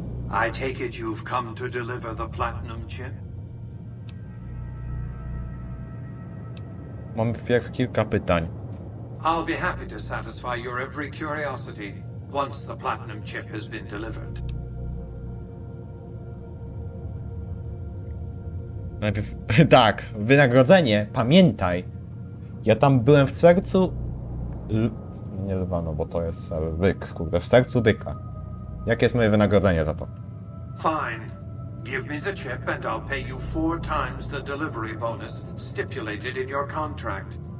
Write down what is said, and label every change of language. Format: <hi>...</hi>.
<en>I take it you've come to deliver the platinum chip?</en> <pl>Mam wpierw kilka pytań.</pl> <en>I'll be happy to satisfy your every curiosity once the platinum chip has been delivered.</en> <pl>Najpierw... Tak, wynagrodzenie, pamiętaj. Ja tam byłem w sercu... Nie lwa, no bo to jest byk, kurde, w sercu byka. Jakie jest moje wynagrodzenie za to?</pl> <en>Fine. Give me the chip and I'll pay you 4 times the delivery bonus stipulated in your contract.</en>